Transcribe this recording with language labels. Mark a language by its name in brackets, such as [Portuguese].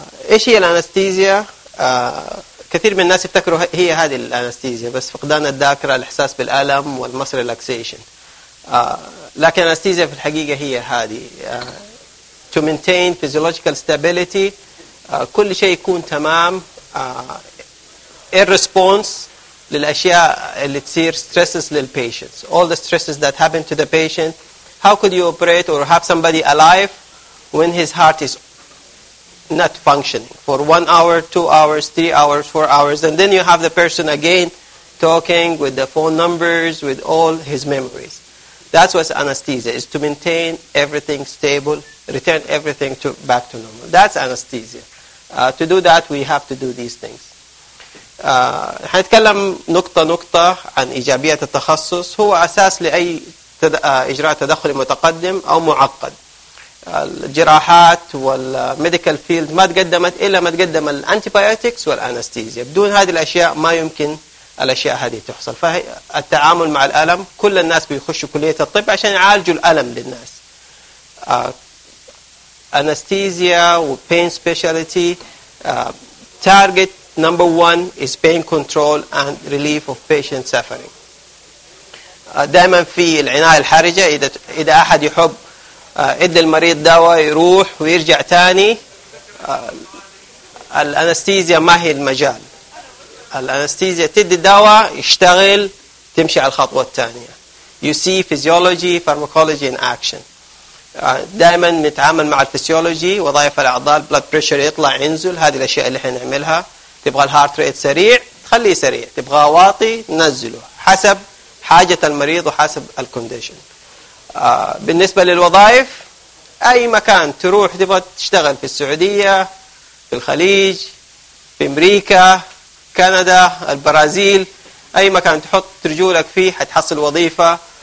[Arabic] ايش هي الانستيزيا؟ كثير من الناس يفتكروا هي هذه الانستيزيا بس، فقدان الذاكرة، الإحساس بالألم والمصر ريلاكسيشن، لكن الانستيزيا في الحقيقة هي هذه [English] to maintain physiological stability، [Arabic] كل شيء يكون تمام، الريسبونس للأشياء اللي تصير stresses للpatients، [English] all the stresses that happen to the patient. How could you operate or have somebody alive when his heart is not functioning for 1 hour, 2 hours, 3 hours, 4 hours, and then you have the person again talking with the phone numbers, with all his memories? That's what anesthesia is, to maintain everything stable, return everything to back to normal. That's anesthesia. To do that, we have to do these things. [Arabic] هنتكلم نقطة نقطة عن إيجابية التخصص، هو أساس لأي إجراء تدخلي متقدم أو معقد. الجراحات والميديكال فيلد ما تقدمت إلا ما تقدم الأنتيبيوتكس والأنستيزيا، بدون هذه الأشياء ما يمكن الأشياء هذه تحصل. فالتعامل مع الألم، كل الناس بيخشوا كلية الطب عشان يعالجوا الألم للناس. أنستيزيا وبين سبيشاليتي، تارجت [English] number one is pain control and relief of patient suffering. [Arabic] دائما في العناية الحرجة، إذا أحد يحب إدي المريض دواء يروح ويرجع تاني، الأنستيزيا ما هي المجال. الأنستيزيا تدي دواء يشتغل، تمشي على الخطوة الثانية. [English] You see physiology, pharmacology in action. [Arabic] دائما نتعامل مع الفسيولوجي، وظائف الأعضاء، blood pressure يطلع ينزل، هذه الأشياء اللي حنعملها. تبغى الهارت ريت سريع، تخليه سريع، تبغى واطي، نزله حسب حاجة المريض وحسب الكونديشن. بالنسبة للوظائف، أي مكان تروح تبغى تشتغل، في السعودية، في الخليج، في أمريكا، كندا، البرازيل، أي مكان تحط رجولك فيه حتحصل وظيفة.